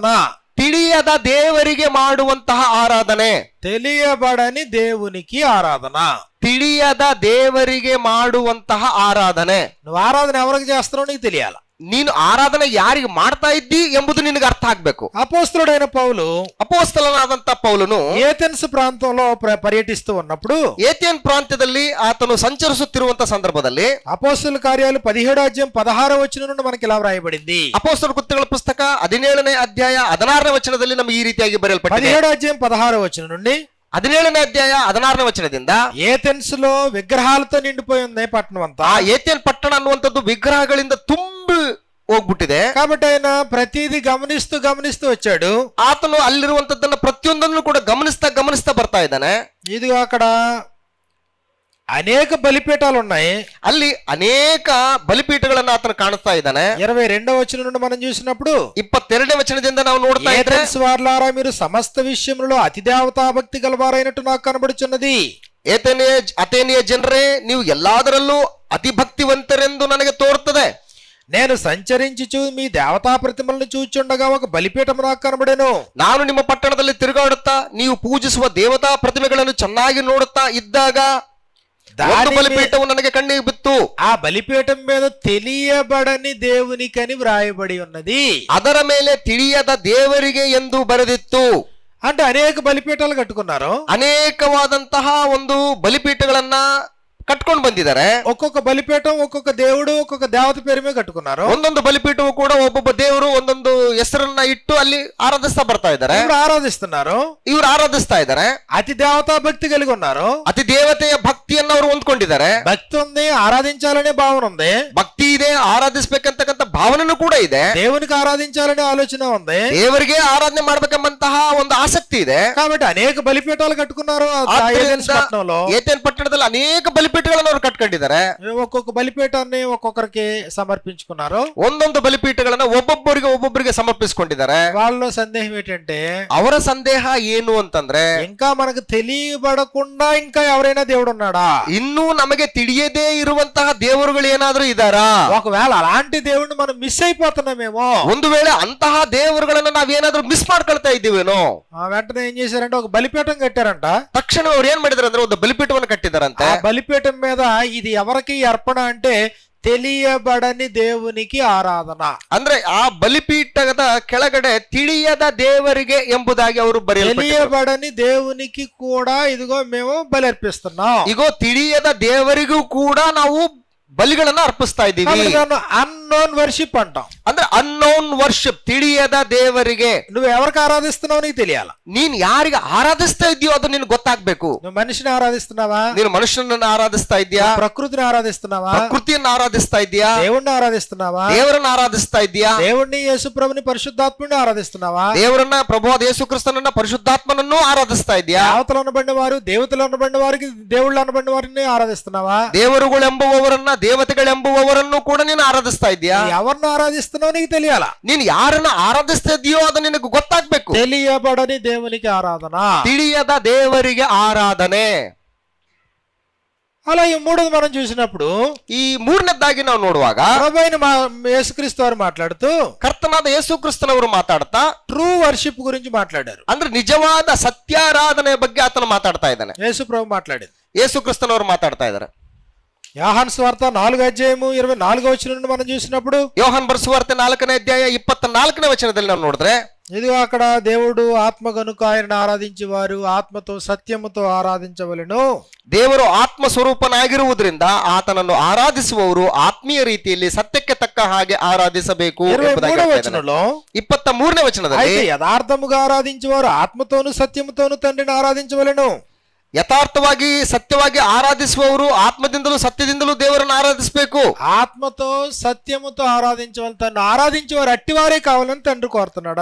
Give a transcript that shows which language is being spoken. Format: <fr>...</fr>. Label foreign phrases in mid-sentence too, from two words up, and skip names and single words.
<kn>ತಿಳಿಯದ ದೇವರಿಗೆ ಮಾಡುವಂತಹ ಆರಾಧನೆ.</kn> <te>తెలియబడని దేవునికి ఆరాధన.</te> <kn>ತಿಳಿಯದ ದೇವರಿಗೆ ಮಾಡುವಂತಹ ಆರಾಧನೆ.</kn> <te>నువ్వు ఆరాధన ఎవరికి చేస్తున్నావు నీకు తెలియాలి.</te> <kn>ನೀನು ಆರಾಧನೆ ಯಾರಿಗೆ ಮಾಡ್ತಾ ಇದ್ದಿ ಎಂಬುದು ನಿನಗೆ ಅರ್ಥ ಆಗ್ಬೇಕು.</kn> <te>అపోస్తలుడైన పౌలు</te> <kn>ಅಪೊಸ್ತಲನಾದಂತ ಪೌಲನು</kn> <te>ఏథెన్స్ ప్రాంతంలో పర్యటిస్తూ ఉన్నప్పుడు,</te> <kn>ಏಥೆನ್ ಪ್ರಾಂತ್ಯದಲ್ಲಿ ಆತನು ಸಂಚರಿಸುತ್ತಿರುವಂತ ಸಂದರ್ಭದಲ್ಲಿ</kn> <te>అపోస్తలుల కార్యాలు 17వ అధ్యాయం 16వ వచనం నుండి మనకి ఇలా వ్రాయబడింది.</te> <kn>ಅಪೊಸ್ತಲ ಕೃತ್ಯಗಳ ಪುಸ್ತಕ 17ನೇ ಅಧ್ಯಾಯ 16ನೇ ವಚನದಲ್ಲಿ ನಮಗೆ ಈ ರೀತಿಯಾಗಿ ಬರೆಯಲ್ಪಟ್ಟಿದೆ.</kn> <te>17వ అధ్యాయం 16వ వచనం నుండి</te> <kn>17ನೇ ಅಧ್ಯಾಯ 16ನೇ ವಚನದಿಂದ,</kn> <te>ఏథెన్స్ లో విగ్రహాలతో నిండిపోయి ఉంది పట్టణం అంతా.</te> <kn>ಆ ಏಥೆನ್ ಪಟ್ಟಣ ಅನ್ನುವಂಥದ್ದು ವಿಗ್ರಹಗಳಿಂದ ತುಂಬಿ ಹೋಗ್ಬಿಟ್ಟಿದೆ.</kn> <te>కాబట్టి ఆయన ప్రతిదీ గమనిస్తూ వచ్చాడు.</te> <kn>ಆತನು ಅಲ್ಲಿರುವಂತದ್ದನ್ನ ಪ್ರತಿಯೊಂದನ್ನು ಕೂಡ ಗಮನಿಸ್ತಾ ಬರ್ತಾ ಇದ್ದಾನೆ.</kn> <te>ఇదిగో అక్కడ అనేక బలిపీఠాలు ఉన్నాయి.</te> <kn>ಅಲ್ಲಿ ಅನೇಕ ಬಲಿಪೀಠಗಳನ್ನ ಆತನು ಕಾಣಿಸ್ತಾ ಇದ್ದಾನೆ.</kn> <te>22వ వచనం నుండి మనం చూసినప్పుడు,</te> <kn>22ನೇ ವಚನದಿಂದ ನಾವು ನೋಡ್ತಾ ಇದ್ರೆ,</kn> <te>ఏథెన్స్ వారలారా మీరు సమస్త విషయములలో అతి దేవతా భక్తి గలవారైనట్టు నాకు కనబడుచున్నది.</te> <kn>ಅಥೇನಿಯ ಜನರೇ, ನೀವು ಎಲ್ಲಾದರಲ್ಲೂ ಅತಿ ಭಕ್ತಿವಂತರೆಂದು ನನಗೆ ತೋರುತ್ತದೆ.</kn> <te>నేను సంచరించుచు మీ దేవతా ప్రతిమలను చూచుండగా ఒక బలిపీఠం నాకు కనబడెను.</te> <kn>ನಾನು ನಿಮ್ಮ ಪಟ್ಟಣದಲ್ಲಿ ತಿರುಗಾಡುತ್ತಾ ನೀವು ಪೂಜಿಸುವ ದೇವತಾ ಪ್ರತಿಮೆಗಳನ್ನು ಚೆನ್ನಾಗಿ ನೋಡುತ್ತಾ ಇದ್ದಾಗ ಒಂದು ಬಲಿಪೀಠವು ನನಗೆ ಕಣ್ಣಿಗೆ ಬಿತ್ತು.</kn> <te>ఆ బలిపీఠం మీద తెలియబడని దేవునికని వ్రాయబడి ఉన్నది.</te> <kn>ಅದರ ಮೇಲೆ ತಿಳಿಯದ ದೇವರಿಗೆ ಎಂದು ಬರೆದಿತ್ತು.</kn> <te>అంటే అనేక బలిపీఠాలు కట్టుకున్నారు.</te> <kn>ಅನೇಕವಾದಂತಹ ಒಂದು ಬಲಿಪೀಠಗಳನ್ನ ಕಟ್ಕೊಂಡು ಬಂದಿದ್ದಾರೆ.</kn> <te>ఒక్కొక్క బలిపీఠం ఒక్కొక్క దేవుడు ఒక్కొక్క దేవత పేరు మీద కట్టుకున్నారు.</te> <kn>ಒಂದೊಂದು ಬಲಿಪೀಠವು ಕೂಡ ಒಬ್ಬೊಬ್ಬ ದೇವರು ಒಂದೊಂದು ಹೆಸರನ್ನ ಇಟ್ಟು ಅಲ್ಲಿ ಆರಾಧಿಸ್ತಾ ಬರ್ತಾ ಇದ್ದಾರೆ.</kn> <te>ఇವರು ఆరాధిస్తున్నారు.</te> <kn>ಇವರು ಆರಾಧಿಸ್ತಾ ಇದ್ದಾರೆ.</kn> <te>అతి దేవతా భక్తి కలిగి ఉన్నారు.</te> <kn>ಅತಿ ದೇವತೆಯ ಭಕ್ತಿಯನ್ನು ಅವರು ಹೊಂದ್ಕೊಂಡಿದ್ದಾರೆ.</kn> <te>భక్తి ఉంది, ఆరాధించాలనే భావన ఉంది.</te> <kn>ಭಕ್ತಿ ಇದೆ, ಆರಾಧಿಸ್ಬೇಕಂತಕ್ಕಂಥ ಭಾವನೆನೂ ಕೂಡ ಇದೆ.</kn> <te>దేవునికి ఆరాధించాలనే ఆలోచన ఉంది.</te> <kn>ದೇವರಿಗೆ ಆರಾಧನೆ ಮಾಡ್ಬೇಕೆಂಬಂತಹ ಒಂದು ಆಸಕ್ತಿ ಇದೆ.</kn> <te>కాబట్టి అనేక బలిపీఠాలు కట్టుకున్నారు.</te> <kn>ಏಥೆನ್ ಪಟ್ಟಣದಲ್ಲಿ ಅನೇಕ ಬಲಿಪೀಠಗಳನ್ನು ಅವರು ಕಟ್ಕೊಂಡಿದ್ದಾರೆ.</kn> <te>ఒక్కొక్క బలిపీఠాన్ని ఒక్కొక్కరికి సమర్పించుకున్నారు.</te> <kn>ಒಂದೊಂದು ಬಲಿಪೀಠಗಳನ್ನ ಒಬ್ಬೊಬ್ಬರಿಗೆ ಸಮರ್ಪಿಸಿಕೊಂಡಿದ್ದಾರೆ.</kn> <te>వాళ్ళలో సందేహం ఏంటంటే,</te> <kn>ಅವರ ಸಂದೇಹ ಏನು ಅಂತಂದ್ರೆ,</kn> <te>ఇంకా మనకు తెలియబడకుండా ఇంకా ఎవరైనా దేవుడు ఉన్నాడా?</te> <kn>ಇನ್ನೂ ನಮಗೆ ತಿಳಿಯದೇ ಇರುವಂತಹ ದೇವರುಗಳು ಏನಾದ್ರೂ ಇದ್ದಾರಾ?</kn> <te>ఒకవేళ అలాంటి దేవుడిని మనం మిస్ అయిపోతున్నామేమో.</te> <kn>ಒಂದು ವೇಳೆ ಅಂತಹ ದೇವರುಗಳನ್ನ ನಾವೇನಾದ್ರೂ ಮಿಸ್ ಮಾಡ್ಕೊಳ್ತಾ ಇದ್ದೀವೇನೋ.</kn> <te>వెంటనే ఏం చేశారంటే ఒక బలిపీఠం కట్టారంట.</te> <kn>ತಕ್ಷಣ ಅವ್ರು ಏನ್ ಮಾಡಿದಾರೆ ಅಂದ್ರೆ ಒಂದು ಬಲಿಪೀಠವನ್ನು ಕಟ್ಟಿದಾರಂತೆ.</kn> <te>ఆ బలిపీఠం మీద ఇది ఎవరికి అర్పణ అంటే తెలియబడని దేవునికి ఆరాధన.</te> <kn>ಅಂದ್ರೆ ಆ ಬಲಿಪೀಠದ ಕೆಳಗಡೆ ತಿಳಿಯದ ದೇವರಿಗೆ ಎಂಬುದಾಗಿ ಅವರು ಬರೆಯಲ್ಪಟ್ಟಿದ್ದಾರೆ.</kn> <te>తెలియబడని దేవునికి కూడా ఇదిగో మేము బలి అర్పిస్తున్నాం.</te> <kn>ಇಗೋ ತಿಳಿಯದ ದೇವರಿಗೂ ಕೂಡ ನಾವು ಬಲಿಗಳನ್ನ ಅರ್ಪಿಸ್ತಾ ಇದ್ದೀವಿ.</kn> <en>unknown worship</en> <te>అంటాం.</te> <kn>ಅಂದ್ರೆ</kn> <en>unknown worship,</en> <kn>ತಿಳಿಯದ ದೇವರಿಗೆ.</kn> <te>నువ్వు ఎవరికి ఆరాధిస్తున్నావు నీకు తెలియాలి.</te> <kn>ನೀನ್ ಯಾರಿಗೆ ಆರಾಧಿಸ್ತಾ ಇದೆಯೋ ಅದು ನಿನ್ಗೆ ಗೊತ್ತಾಗ್ಬೇಕು.</kn> <te>నువ్వు మనిషిని ఆరాధిస్తున్నావా?</te> <kn>ನೀನು ಮನುಷ್ಯನನ್ನ ಆರಾಧಿಸ್ತಾ ಇದೆಯಾ?</kn> <te>ప్రకృతిని ఆరాధిస్తున్నావా?</te> <kn>ಪ್ರಕೃತಿಯನ್ನು ಆರಾಧಿಸ್ತಾ ಇದೆಯಾ?</kn> <te>దేవుణ్ణి ఆరాధిస్తున్నావా?</te> <kn>ದೇವರನ್ನ ಆರಾಧಿಸ್ತಾ ಇದೆಯಾ?</kn> <te>దేవుణ్ణి యేసుప్రభుని పరిశుద్ధాత్ముని ఆరాధిస్తున్నావా?</te> <kn>ದೇವರನ್ನ ಪ್ರಭುವಾದ ಯೇಸು ಕ್ರಿಸ್ತನನ್ನ ಪರಿಶುದ್ಧಾತ್ಮನನ್ನು ಆರಾಧಿಸ್ತಾ ಇದೆಯಾ?</kn> <te>దేవతలు అనబడిన వారు దేవతలు అనబడిన వారికి దేవుళ్ళు అనబడిన వారిని ఆరాధిస్తున్నావా?</te> <kn>ದೇವರುಗಳೆಂಬುವವರನ್ನ ದೇವತೆಗಳೆಂಬುವವರನ್ನು ಕೂಡ ನೀನು ಆರಾಧಿಸ್ತಾ ಇದೆಯಾ?</kn> <te>ఎవరిని ఆరాధిస్తున్నావు నీకు తెలియాలా.</te> <kn>ನೀನು ಯಾರನ್ನ ಆರಾಧಿಸ್ತಾ ಇದೆಯೋ ಅದು ನಿನಗೆ ಗೊತ್ತಾಗ್ಬೇಕು.</kn> <te>తెలియబడని దేవునికి ఆరాధన,</te> <kn>ತಿಳಿಯದ ದೇವರಿಗೆ ಆರಾಧನೆ.</kn> <te>అలా ఈ మూడోది మనం చూసినప్పుడు,</te> <kn>ಈ ಮೂರನೇದಾಗಿ ನಾವು ನೋಡುವಾಗ</kn> <te>ప్రభువైన యేసుక్రీస్తు వారు మాట్లాడుతూ</te> <kn>ಕರ್ತನಾದ ಯೇಸು ಕ್ರಿಸ್ತನವರು ಮಾತಾಡ್ತಾ</kn> <en>true worship</en> <te>గురించి మాట్లాడారు.</te> <kn>ಅಂದ್ರೆ నిಜವಾದ ಸತ್ಯಾರಾಧನೆ ಬಗ್ಗೆ ಆತನು ಮಾತಾಡ್ತಾ ಇದ್ದಾನೆ.</kn> <te>యేసు ప్రభు మాట్లాడింది.</te> <kn>ಯೇಸು ಕ್ರಿಸ್ತನವರು ಮಾತಾಡ್ತಾ ಇದ್ದಾರೆ.</kn> <te>యోహాను సువార్త 4వ అధ్యాయము 24వ వచనం నుండి మనం చూసినప్పుడు,</te> <kn>ಯೋಹಾನ್ ಬರೆಸುವಾರ್ತೆ 4ನೇ ಅಧ್ಯಾಯ 24ನೇ ವಚನದಲ್ಲಿ ನಾವು ನೋಡಿದ್ರೆ,</kn> <te>ఇదిగో అక్కడ దేవుడు ఆత్మ గనుక ఆయనను ఆరాధించేవారు ఆత్మతో సత్యముతో ఆరాధించవలెను.</te> <kn>ದೇವರು ಆತ್ಮ ಸ್ವರೂಪನಾಗಿರುವುದರಿಂದ ಆತನನ್ನು ಆರಾಧಿಸುವವರು ಆತ್ಮೀಯ ರೀತಿಯಲ್ಲಿ ಸತ್ಯಕ್ಕೆ ತಕ್ಕ ಹಾಗೆ ಆರಾಧಿಸಬೇಕು.</kn> <te>23వ వచనంలో</te> <kn>23ನೇ ವಚನದಲ್ಲಿ,</kn> <te>అయితే యథార్థముగా ఆరాధించేవారు ఆత్మతోను సత్యముతోను తండ్రిని ఆరాధించవలెను.</te> <kn>ಯಥಾರ್ಥವಾಗಿ ಸತ್ಯವಾಗಿ ಆರಾಧಿಸುವವರು ಆತ್ಮದಿಂದಲೂ ಸತ್ಯದಿಂದಲೂ ದೇವರನ್ನು ಆರಾಧಿಸಬೇಕು.</kn> <te>ఆత్మతో సత్యముతో ఆరాధించవాలి. తను ఆరాధించేవారు అట్టివారే కావాలని తండ్రి కోరుతున్నాడు.</te>